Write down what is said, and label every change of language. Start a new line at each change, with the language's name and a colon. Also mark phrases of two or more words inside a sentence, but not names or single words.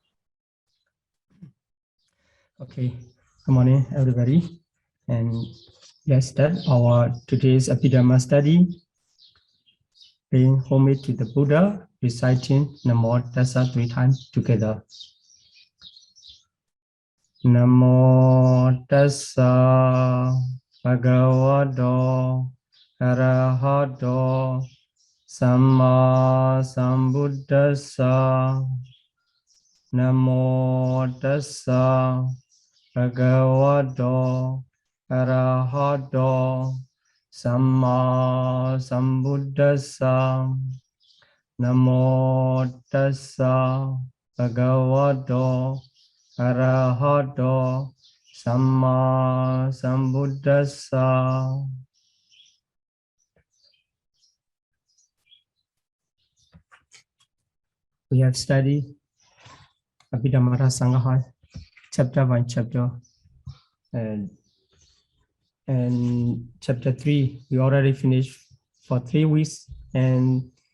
English: Okay, good morning, everybody. And let's start our today's Abhidhamma study, paying homage to the Buddha, reciting
Pali: Namo Tassa
English: 3 times together.
Pali: Namo Tassa Bhagavato Arahato Samma Sambuddhassa. Namo Tassa Bhagavato Arahato Samma Sambuddhassa. Namo Tassa Bhagavato Arahato Samma Sambuddhassa.
English: We have studied Abhidhamma Sangha, chapter 1, and chapter 3 we already finished for 3 weeks, and